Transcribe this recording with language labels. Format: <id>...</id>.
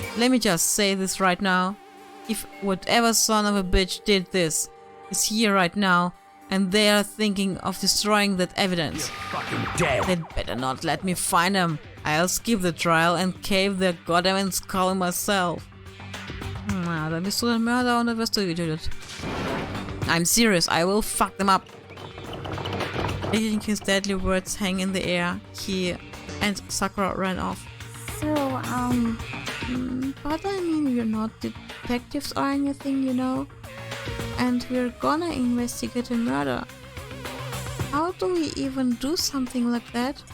<en>Let me just say this right now. If whatever son of a bitch did this is here right now, and they are thinking of destroying that evidence, Fucking dead. they'd better not let me find them. I'll skip the trial and cave their goddamn skull myself.</en> <de>Na, dann bist du der Mörder und dann wirst du getötet.</de> <en>I'm serious, I will fuck them up. Letting his deadly words hang in the air, he and Sakura ran off. So, But I mean, we're not detectives or anything, you know? And we're gonna investigate a murder. How do we even do something like that?</en>